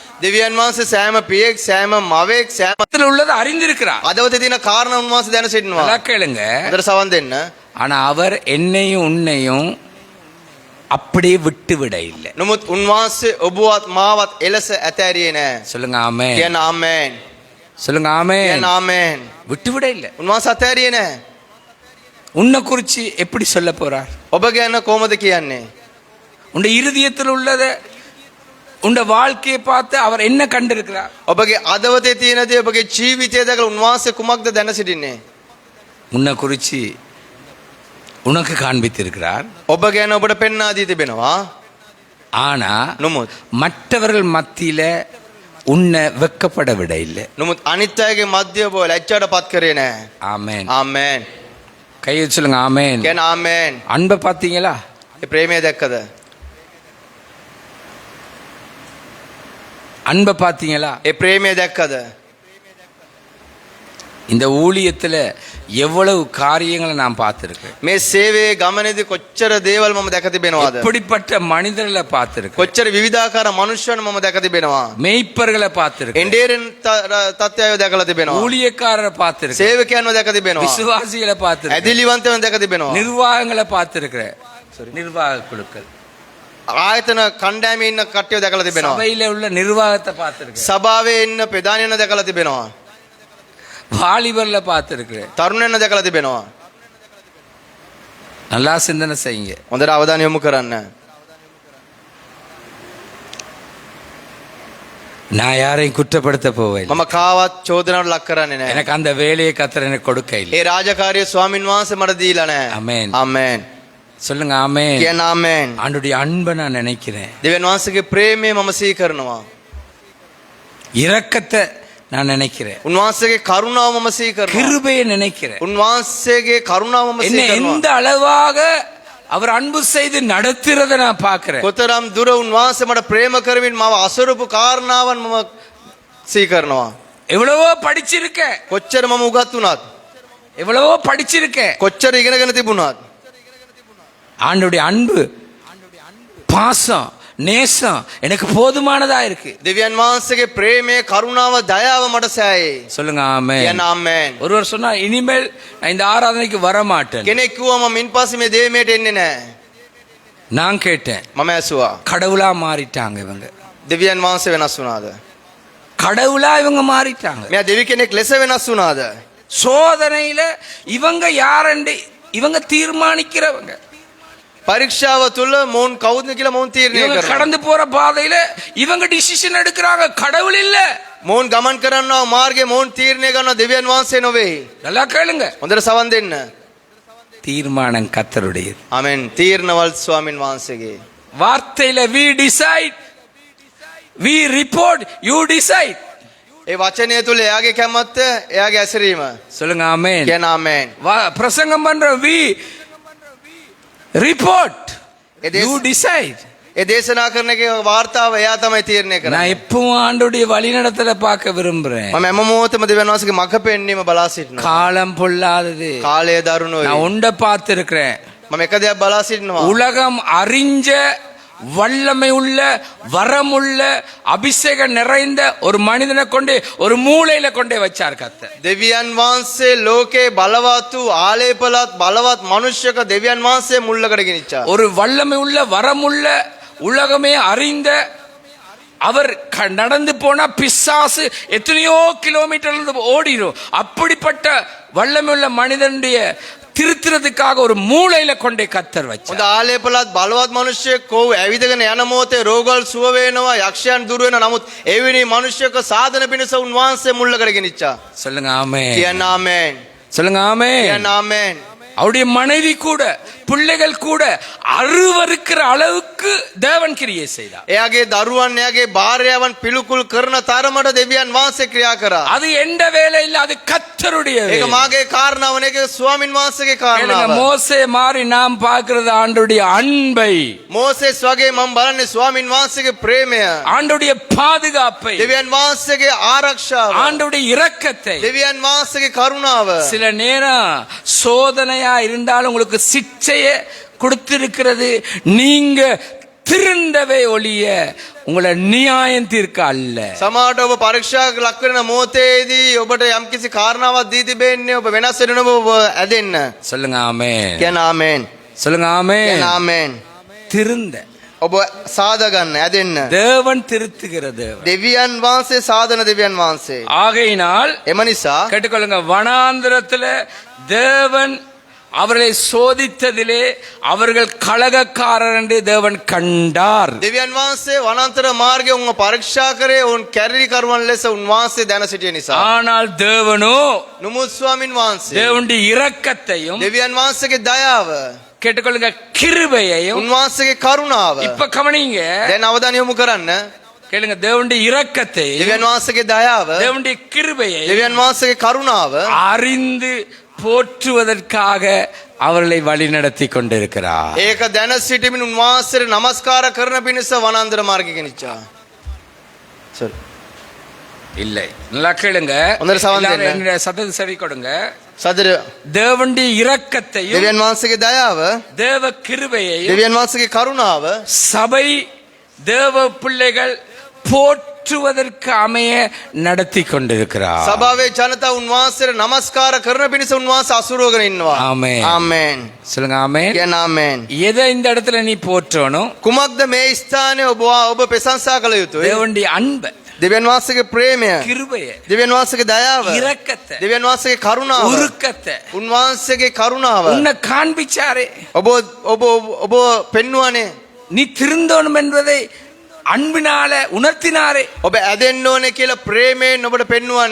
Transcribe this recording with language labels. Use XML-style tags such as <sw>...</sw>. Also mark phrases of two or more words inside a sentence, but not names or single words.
<si>දෙවියන් වහන්සේ සෑම පියෙක්, සෑම මවෙක්, සෑම</si> <ta>உள்ளதை அறிந்திருக்கிறார்.</ta> <si>අදවතේ තියෙන කාරණා උන්වහන්සේ දැන සිටිනවා.</si> <ta>நல்லா கேளுங்க.</ta> <si>හොඳට සවන් දෙන්න.</si> <ta>ஆனா அவர் என்னையும் உன்னையும் அப்படியே விட்டு விட இல்லை.</ta> <si>නමුත් උන්වහන්සේ ඔබවත් මාවත් එලෙස ඇතෑරියේ නැහැ.</si> <ta>சொல்லுங்க ஆமென்.</ta> <si>කියන්න ආමෙන්.</si> <ta>சொல்லுங்க ஆமென்.</ta> <si>කියන්න ආමෙන්.</si> <ta>விட்டு விட இல்லை.</ta> <si>උන්වහන්සේ ඇතෑරියේ නැහැ.</si> <ta>உன்னை குறிச்சு எப்படி சொல்ல போறார்?</ta> <si>ඔබ ගැන කොහොමද කියන්නේ?</si> <ta>உன் இருதயத்தில் உள்ளதை, உன் வாழ்க்கையை பார்த்து அவர் என்ன கண்டிருக்கிறார்?</ta> <si>ඔබගේ අදවතේ තියෙන දේ ඔබගේ ජීවිතය දැකලා උන්වහන්සේ කුමක්ද දැන සිටින්නේ?</si> <ta>உன்னை குறிச்சு உனக்கு காண்பித்திருக்கிறார்.</ta> <si>ඔබ ගැන ඔබට පෙන්වා දී තිබෙනවා.</si> <ta>ஆனா</ta> <si>නමුත්</si> <ta>மற்றவர்கள் மத்தியில உன்னை வெக்கப்பட விட இல்லை.</ta> <si>නමුත් අනිත් අයගේ මැදිය ඔබ ලැජ්ජාට පත් කරේ නැහැ.</si> <ta>ஆமென்.</ta> <si>ආමෙන්.</si> <ta>கையை சொல்லுங்க ஆமென்.</ta> <si>කියන්න ආමෙන්.</si> <ta>அன்பை பார்த்தீங்களா?</ta> <si>ඒ ප්‍රේමය දැක්කද?</si> <ta>அன்பை பார்த்தீங்களா?</ta> <si>ඒ ප්‍රේමය දැක්කද?</si> <ta>இந்த ஊழியத்துல எவ்வளவு காரியங்களை நான் பார்த்திருக்கேன்.</ta> <si>මේ සේවයේ ගමනේදී කොච්චර දේවල් මම දැක තිබෙනවද?</si> <ta>இப்படிப்பட்ட மனிதர்களை பார்த்திருக்கேன்.</ta> <si>කොච්චර විවිධාකාර මනුෂ්‍යයන් මම දැක තිබෙනවා.</si> <ta>மேய்ப்பர்களை பார்த்திருக்கேன்.</ta> <si>එන්ඩේරන් තත්ත්වය දැකලා තිබෙනවා.</si> <ta>ஊழியக்காரரை பார்த்திருக்கேன்.</ta> <si>සේවකයන්ව දැක තිබෙනවා.</si> <ta>விசுவாசிகளை பார்த்திருக்கேன்.</ta> <si>ඇදිලිවන්තයන් දැක තිබෙනවා.</si> <ta>நிர்வாகங்களை பார்த்திருக்கிறேன். நிர்வாக குழுக்கள்,</ta> <si>ආයතන කණ්ඩායමේ ඉන්න කට්ටිය දැකලා තිබෙනවා.</si> <ta>சபையில உள்ள நிர்வாகத்தை பார்த்திருக்கேன்.</ta> <si>සභාවේ ඉන්න ප්‍රධානියන් දැකලා තිබෙනවා.</si> <ta>வாலிபர்ல பார்த்திருக்கிறேன்.</ta> <si>තරුණයන් දැකලා තිබෙනවා.</si> <ta>நல்லா சிந்தனை செய்யுங்க.</ta> <si>හොඳට අවධානය යොමු කරන්න.</si> <ta>நான் யாரையும் குற்றப்படுத்த போவேன்.</ta> <si>මම කාවත් චෝදනාවට ලක් කරන්නේ නැහැ.</si> <ta>எனக்கு அந்த வேலையை கர்த்தர் எனக்கு கொடுக்க இல்லை.</ta> <si>ඒ රාජකාරිය ස්වාමින් වහන්සේ මට දීලා නැහැ.</si> <ta>ஆமென்.</ta> <si>ආමෙන්.</si> <ta>சொல்லுங்க ஆமென்.</ta> <si>කියන්න ආමෙන්.</si> <ta>ஆண்டுடைய அன்பை நான் நினைக்கிறேன்,</ta> <si>දෙවියන් වහන්සේගේ ප්‍රේමය මම සිහි කරනවා.</si> <ta>இரக்கத்தை நான் நினைக்கிறேன்,</ta> <si>උන්වහන්සේගේ කරුණාව මම සිහි කරනවා.</si> <ta>கிருபையை நினைக்கிறேன்.</ta> <si>උන්වහන්සේගේ කරුණාව මම</si> <ta>என்ன</ta> <si>සිහි</si> <ta>எந்த</ta> <si>කරනවා.</si> <ta>அளவாக அவர் அன்பு செய்து நடத்துறத நான் பார்க்கிறேன்.</ta> <si>කොතරම් දුර උන්වහන්සේ මට ප්‍රේම කරමින් මාව අසරපු කාරණාවන් මම සිහි කරනවා.</si> <ta>எவ்வளவோ படிச்சிருக்க,</ta> <si>කොච්චර මම උගත් වුණත්,</si> <ta>எவ்வளவோ படிச்சிருக்க,</ta> <si>කොච්චර ඉගෙනගෙන තිබුණත්,</si> <ta>ஆண்டுடைய அன்பு, பாசம், நேசம் எனக்கு போதுமானதா இருக்கு.</ta> <si>දෙවියන් වහන්සේගේ ප්‍රේමය, කරුණාව, දයාව මට සෑයේ.</si> <ta>சொல்லுங்க ஆமென்.</ta> <si>කියන්න ආමෙන්.</si> <ta>ஒருவர் சொன்னா இனிமேல் நான் இந்த ஆராதனைக்கு வர மாட்டேன்.</ta> <si>කෙනෙක් කිව්වා මම මින්පස්සේ මේ දේමයට එන්නේ නැහැ.</si> <ta>நான் கேட்டேன்,</ta> <si>මම ඇසුවා</si> <ta>கடவுளா மாறிட்டாங்க இவங்க,</ta> <si>දෙවියන් වහන්සේ වෙනස් වුණාද?</si> <ta>கடவுளா இவங்க மாறிட்டாங்க.</ta> <si>මෙයා දෙවි කෙනෙක් ලෙස වෙනස් වුණාද?</si> <ta>சோதனையில இவங்க யாரண்டு இவங்க தீர்மானிக்கிறவங்க.</ta> <si>පරීක්ෂාව තුළ මොවුන් කවුද කියලා මොවුන් තීරණය</si> <ta>இவங்க</ta> <si>කරනවා.</si> <ta>கடந்து போற பாதையில இவங்க டிசிஷன் எடுக்கிறாங்க, கடவுள் இல்ல.</ta> <si>මොවුන් ගමන් කරනවා මාර්ගයේ මොවුන් තීරණය කරනවා, දෙවියන් වහන්සේ නොවේ.</si> <ta>நல்லா கேளுங்க,</ta> <si>හොඳට සවන් දෙන්න.</si> <ta>தீர்மானம் கர்த்தருடையது.</ta> <si>ආමෙන්. තීරණවල් ස්වාමින් වහන්සේගේ.</si> <en>வார்த்தையில we decide, we report, you decide.</en> <si>ඒ වචනය තුළ එයාගේ කැමැත්ත, එයාගේ ඇසිරීම.</si> <ta>சொல்லுங்க ஆமென்.</ta> <si>කියන්න ආමෙන්.</si> <ta>பிரசங்கம் பண்ற</ta> <en>we report, It is- you decide.</en> <si>ඒ දේශනා කරන එකේ වාර්තාව එයා තමයි තීරණය කරන්නේ.</si> <ta>நான் எப்பவும் ஆண்டுடைய வழிநடத்தல பார்க்க விரும்புறேன்.</ta> <si>මම හැම මොහොතම දෙවියන් වහන්සේගේ මඟ පෙන්වීම බලා සිටිනවා.</si> <ta>காலம் பொல்லாதது.</ta> <si>කාලය දරුණුයි.</si> <ta>நான் உண்ட பார்த்திருக்கிறேன்.</ta> <si>මම එක දෙයක් බලා සිටිනවා.</si> <ta>உலகம் அறிஞ்ச வல்லமை உள்ள வரமுள்ள அபிஷேகம் நிறைந்த ஒரு மனிதனை கொண்டு ஒரு மூலையில கொண்டே வச்சார் கர்த்தர்.</ta> <si>දෙවියන් වහන්සේ ලෝකේ බලවත් වූ ආලේපලත් බලවත් මනුෂ්‍යක දෙවියන් වහන්සේ මුල්ලකට ගෙනිච්චා.</si> <ta>ஒரு வல்லமை உள்ள வரமுள்ள உலகமே அறிந்த அவர் நடந்து போனா பிசாசு எத்தனையோ கிலோமீட்டர் ஓடிடும். அப்படிப்பட்ட வல்லமை உள்ள மனிதனுடைய திருத்துறதுக்காக ஒரு மூலையில கொண்டே கத்தர்</ta> <si>හොඳ</si> <ta>வச்சார்.</ta> <si>ආලේපලත් බලවත් මනුෂ්‍යයෙක් කොහොම ඇවිදගෙන යන මොහොතේ රෝගවල් සුව වෙනවා, යක්ෂයන් දුර වෙනවා. නමුත් එවැනි මනුෂ්‍යක සාධන පිණිස උන්වහන්සේ මුල්ලකට ගෙනිච්චා.</si> <ta>சொல்லுங்க ஆமென்.</ta> <si>කියන්න ආමෙන්.</si> <ta>சொல்லுங்க ஆமென்.</ta> <si>කියන්න ආමෙන්.</si> <ta>அவருடைய மனைவி கூட பிள்ளைகள் கூட அருவருக்கிற அளவுக்கு தேவன் கிரியை செய்தார்.</ta> <si>එයාගේ දරුවන්, එයාගේ භාර්යාවන් පිළිකුල් කරන තරමට දෙවියන් වහන්සේ ක්‍රියා කරා.</si> <ta>அது எந்த வேலை இல்ல, அது கர்த்தருடைய</ta> <si>ඒක</si> <ta>வேலை.</ta> <si>මාගේ කාරණාව නෙක, ස්වාමින් වහන්සේගේ</si> <ta>கேளுங்க,</ta> <si>කාරණාව.</si> <ta>மோசே மாதிரி நாம் பார்க்கிறது ஆண்டுடைய அன்பை,</ta> <si>මෝසෙස් වගේ මම බලන්නේ ස්වාමින් වහන්සේගේ ප්‍රේමය, ஆண்டுடைய பாதுகாப்பை, දෙවියන් වහන්සේගේ ආරක්ෂාව, ஆண்டுடைய இரக்கத்தை. දෙවියன் වහන්සේගේ කරුණාව.</si> <ta>சில நேரம் சோதனையா இருந்தாலும் உங்களுக்கு சிச்சையை கொடுத்திருக்கிறது, நீங்க திருந்தவே ஒழிய உங்களை நியாயம் தீர்க்க அல்ல.</ta> <si>සමහරට ඔබ පරීක්ෂාවක් ලක් වෙන මොහොතේදී ඔබට යම්කිසි කාරණාවක් දී තිබෙන්නේ ඔබ වෙනස් වෙන ඔබ ඇදෙන්න.</si> <ta>சொல்லுங்க ஆமென்.</ta> <si>කියන්න ආමෙන්.</si> <ta>சொல்லுங்க ஆமென்.</ta> <si>කියන්න ආමෙන්.</si> <ta>திருந்த</ta> <si>ඔබ සාද ගන්න, ඇදෙන්න.</si> <ta>தேவன் திருத்துகிற தேவன்.</ta> <si>දෙවියන් වහන්සේ සාදන දෙවියන් වහන්සේ.</si> <ta>ஆகையினால்</ta> <si>එම නිසා</si> <ta>கேட்டுக்கொள்ளுங்க, வனாந்திரத்துல தேவன் அவர்களை சோதித்ததிலே அவர்கள் கலகக்காரர் என்று தேவன் கண்டார்.</ta> <si>දෙවියන් වහන්සේ වනාන්තර මාර්ගයේ උන්ව පරීක්ෂා කරේ උන් කැරලි කරුවන් ලෙස උන්වහන්සේ දැන සිටිය නිසා.</si> <ta>ஆனால் தேவனோ</ta> <si>නුමුත් ස්වාමින් වහන්සේ</si> <ta>தேவனுடைய இரக்கத்தையும்</ta> <si>දෙවියන් වහන්සේගේ දයාව,</si> <ta>கேட்டுக்கொள்ளுங்க கிருபையையும்.</ta> <si>උන්වහන්සේගේ කරුණාව.</si> <ta>இப்ப கவனிங்க,</ta> <si>දැන් අවධානය යොමු කරන්න.</si> <ta>கேளுங்க, தேவனுடைய இரக்கத்தையும்</ta> <si>දෙවියන් වහන්සේගේ දයාව,</si> <ta>தேவனுடைய கிருபையையும்</ta> <si>දෙවියන් වහන්සේගේ කරුණාව</si> <ta>அறிந்து போற்றுவதற்காக அவர்களை வழிநடத்தி கொண்டிருக்கிறார்.</ta> <si>ඒක දැන සිටමින් උන්වහන්සේට නමස්කාර කරන පිණිස වනාන්තර මාර්ගය ගෙනිච්චා.</si> <ta>இல்லை, நல்லா கேளுங்க, ஒன்றரை சவம் எல்லாரும் என்ன? என்னுடைய சத்தத்தை சரி கொடுங்க. සදර தேவனுடைய இரக்கத்தையும்</ta> <si>දෙවියන් වහන්සේගේ දයාව,</si> <ta>தேவ கிருபையையும்</ta> <si>දෙවියන් වහන්සේගේ කරුණාව</si> <ta>சபை தேவ பிள்ளைகள் போற்றுவதற்கு அமைய நடத்தி கொண்டிருக்கிறார்.</ta> <si>සභාවේ ජනතාව උන්වහන්සේට නමස්කාර කරන පිණිස උන්වහන්සේ අසුරවගෙන ඉන්නවා.</si> <ta>ஆமென்.</ta> <si>ආමෙන්.</si> <ta>சொல்லுங்க ஆமென்.</ta> <si>කියන්න ආමෙන්.</si> <ta>எதை இந்த இடத்துல நீ போற்றணும்?</ta> <si>කුමක්ද මේ ස්ථානයේ ඔබ ප්‍රශංසා කළ යුතුයි?</si> <ta>தேவனுடைய அன்பை,</ta> <si>දෙවියන් වහන්සේගේ ප්‍රේමය,</si> <ta>கிருபையை,</ta> <si>දෙවියන් වහන්සේගේ දයාව,</si> <ta>இரக்கத்தை,</ta> <si>දෙවියන් වහන්සේගේ කරුණාව,</si> <ta>உருக்கத்தை</ta> <si>උන්වහන්සේගේ කරුණාව</si> <ta>உன்னை காண்பிச்சாரே.</ta> <si>ඔබ ඔබ ඔබ පෙන්වුවානේ.</si> <ta>நீ திருந்தோணும் என்பதை அன்பினால உணர்த்தினாரே.</ta> <si>ඔබ ඇදෙන්න ඕනේ කියලා ප්‍රේමයෙන් ඔබට පෙන්වුවානේ.</si>